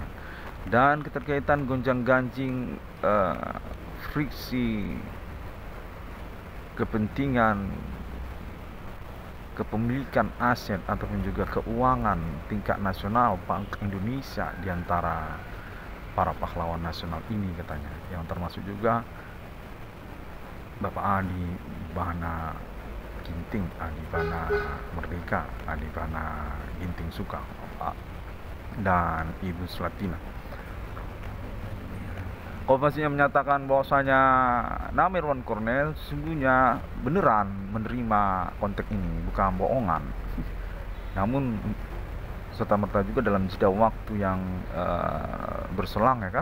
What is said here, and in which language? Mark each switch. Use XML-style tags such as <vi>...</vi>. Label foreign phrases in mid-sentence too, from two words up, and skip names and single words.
<id>Dan keterkaitan gonjang-ganjing friksi kepentingan kepemilikan aset ataupun juga keuangan tingkat nasional Bank Indonesia di antara para pahlawan nasional ini katanya, yang termasuk juga Bapak Adi, Bana Ginting, Adi Bana Merdeka, Adi Bana Ginting Suka, dan Ibu Selatina. Konfirmasinya menyatakan bahwasanya nama Irwan Cornel sesungguhnya beneran menerima konteks ini, bukan bohongan. Namun serta-merta juga dalam jeda waktu yang berselang, ya kan?</id>